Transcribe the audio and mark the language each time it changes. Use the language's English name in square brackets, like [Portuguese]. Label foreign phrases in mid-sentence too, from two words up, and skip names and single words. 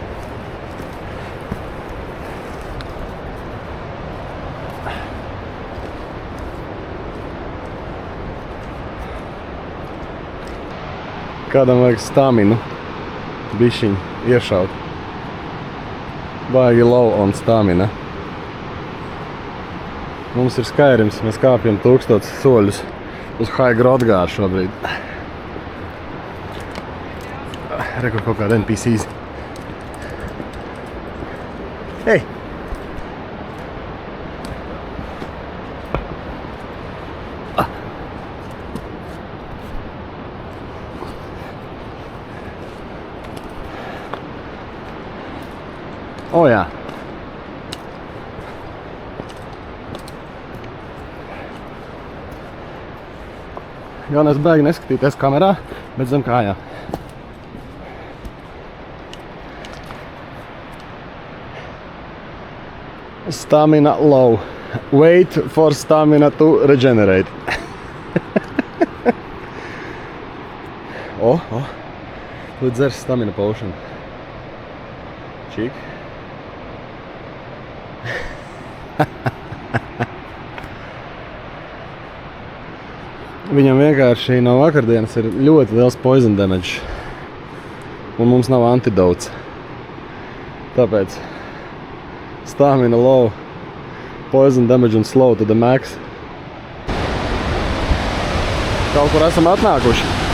[Latvian] Kādam vajag staminu bišķiņu iešaut. [English] Baigi low on stamina. [Latvian] Mums ir Skyrims, mēs kāpjam 1000 soļus uz High Grodgāru šobrīd. Rekur kaut kāda NPCs. Hei! O, jā. Galvenais baigi neskatīties kamerā, bet zem kājām. [English] Stamina low. Wait for stamina to regenerate. [Latvian] Tu dzers [English] stamina potion. [Latvian] Čik. Viņam vienkārši no vakardienas ir ļoti liels [English] poison damage. [Latvian] Un mums nav antidotes. [English] Tāpēc stamina low, poison damage un slow to the max. [Latvian] Kaut kur esam atnākuši.